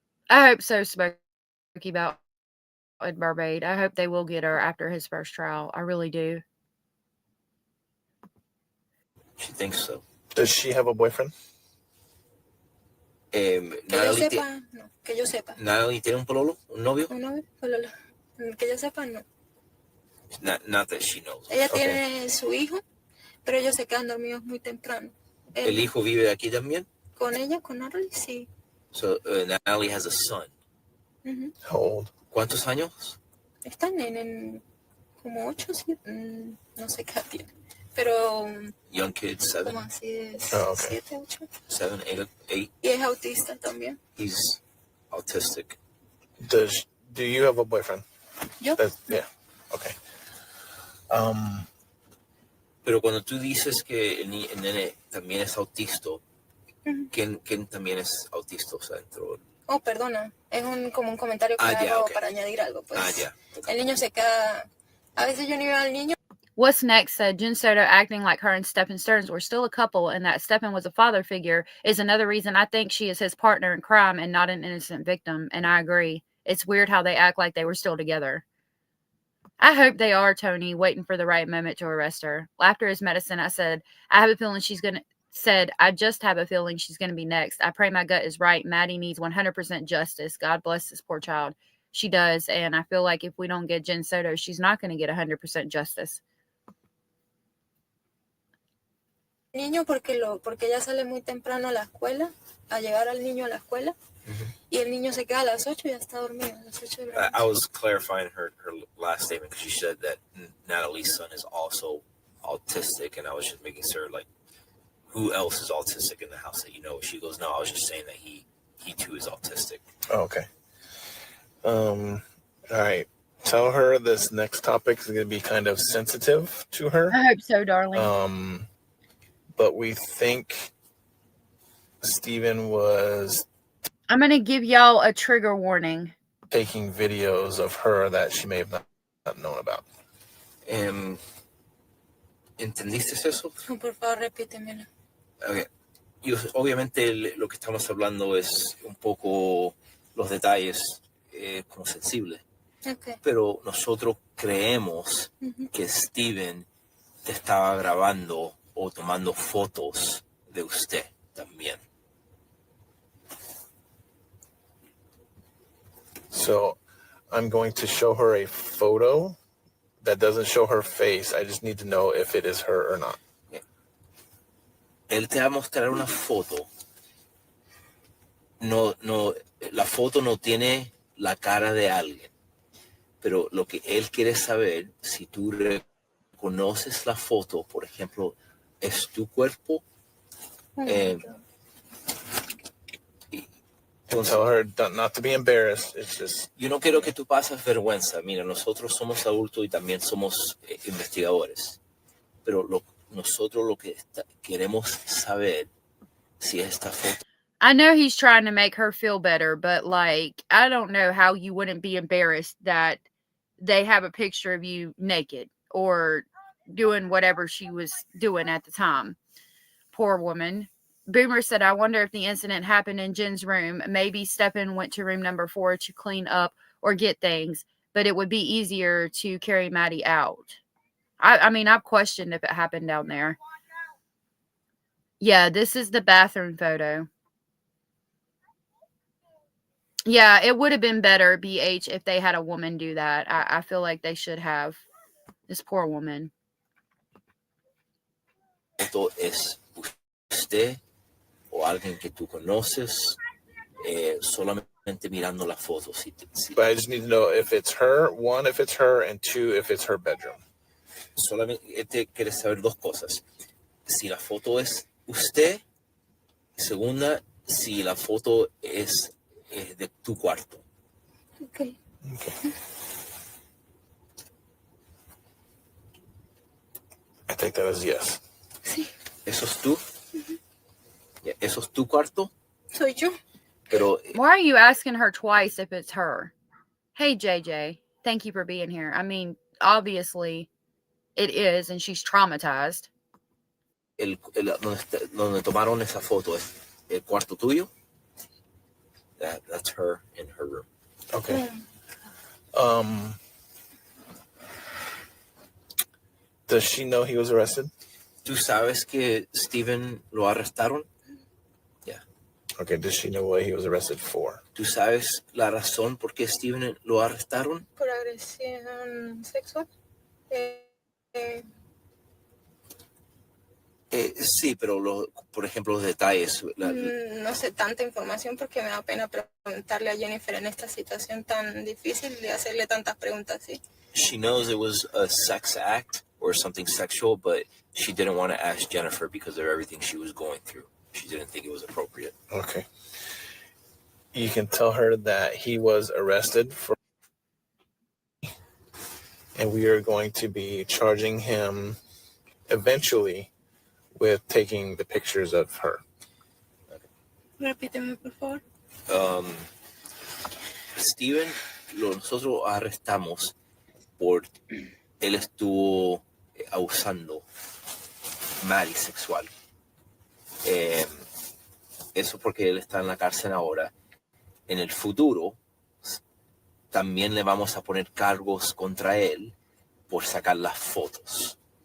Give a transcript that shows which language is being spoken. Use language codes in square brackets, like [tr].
[en] I hope so, Smokey, about Ed Barbade. I hope they will get her after his first trial. I really do. She thinks so. Does she have a boyfriend? [es] Que yo sepa, no. Que yo sepa. ¿Natalie tiene un pololo? ¿Un novio? ¿Un novio? Pololo. Que yo sepa, no. [en] Not that she knows. [es] Ella tiene su hijo, pero ellos se quedan dormidos muy temprano. ¿El hijo vive aquí también? Con ella, con Natalie, sí. [en] So Natalie has a son. How old? [es] ¿Cuántos años? Están en como 8, 7, no sé qué tiene. Pero [en] Young kids, 7. [es] como así de 7, 8. 7, 8. Y es autista también. [en] He's autistic. Do you have a boyfriend? [es] Yo. [en] Yeah. Okay. [es] Pero cuando tú dices que el nene también es autista, ¿quién también es autista? O sea, dentro... Oh, perdona. Es como un comentario que hago para añadir algo. Pues el niño se queda... A veces yo ni veo al niño. [en] What's next said, Jen Soto acting like her and Stephen Stearns were still a couple and that Stephen was a father figure is another reason I think she is his partner in crime and not an innocent victim. And I agree. It's weird how they act like they were still together. I hope they are, Tony, waiting for the right moment to arrest her. Laughter is medicine. I said, I have a feeling she's going to... Said, I just have a feeling she's going to be next. I pray my gut is right. Maddie needs 100% justice. God bless this poor child. She does. And I feel like if we don't get Jen Soto, she's not going to get 100% justice. [es] Niño porque ella sale muy temprano a la escuela, a llevar al niño a la escuela, y el niño se queda a las 8 y ya está dormido. A las 8 de la noche. [en] I was clarifying her last statement because she said that Natalie's son is also autistic, and I was just making sure, like, who else is autistic in the house that you know? She goes, no, I was just saying that he too is autistic. Oh, okay. All right. Tell her this next topic is going to be kind of sensitive to her. I hope so, darling. But we think Stephen was... I'm going to give y'all a trigger warning. Taking videos of her that she may have not known about. [es] ¿Entendiste eso? No, por favor, repítemelo. [en] Okay. [es] Obviamente lo que estamos hablando es un poco los detalles como sensibles. [en] Okay. [es] Pero nosotros creemos que Steven te estaba grabando o tomando fotos de usted también. [en] So I'm going to show her a photo that doesn't show her face. I just need to know if it is her or not. [es] Él te va a mostrar una foto. No, la foto no tiene la cara de alguien. Pero lo que él quiere saber, si tú reconoces la foto, por ejemplo, es tu cuerpo. [en] Tell her not to be embarrassed. It's just... [es] Yo no quiero que tú pases vergüenza. Mira, nosotros somos adultos y también somos investigadores. Pero nosotros lo que queremos saber si esta foto... [en] I know he's trying to make her feel better, but like, I don't know how you wouldn't be embarrassed that they have a picture of you naked or doing whatever she was doing at the time. Poor woman. Boomer said, I wonder if the incident happened in Jen's room. Maybe Steppen went to room number 4 to clean up or get things, but it would be easier to carry Maddie out. I mean, I've questioned if it happened down there. Yeah, this is the bathroom photo. Yeah, it would have been better, BH, if they had a woman do that. I feel like they should have. This poor woman. [es] Foto es usted o alguien que tú conoces, solamente mirando la foto. [en] But I just need to know if it's her, one, if it's her, and two, if it's her bedroom. [es] Solamente quiere saber dos cosas. Si la foto es usted, segunda, si la foto es de tu cuarto. [en] Okay. I think that is yes. [es] Sí. ¿Eso es tú? ¿Eso es tu cuarto? Soy yo. Pero, [en] why are you asking her twice if it's her? Hey, JJ, thank you for being here. I mean, obviously it is, and she's traumatized. [es] donde tomaron esa foto es el cuarto tuyo. [en] That's her in her room. Okay. Does she know he was arrested? [es] ¿Tú sabes que Steven lo arrestaron? [en] Yeah. Okay, does she know what he was arrested for? [es] ¿Tú sabes la razón por qué Steven lo arrestaron? Por agresión sexual. Sí, pero por ejemplo los detalles. No sé tanta información porque me da pena preguntarle a Jennifer en esta situación tan difícil de hacerle tantas preguntas así. [en] She knows it was a sex act or something sexual, but she didn't want to ask Jennifer because of everything she was going through. She didn't think it was appropriate. Okay. You can tell her that he was arrested for, and we are going to be charging him eventually with taking the pictures of her. [es] Repíteme, por favor. Steven, nosotros arrestamos por él estuvo abusando Maddie sexual. Eso porque él está en la cárcel ahora. En el futuro también le vamos a poner cargos contra él por sacar las fotos.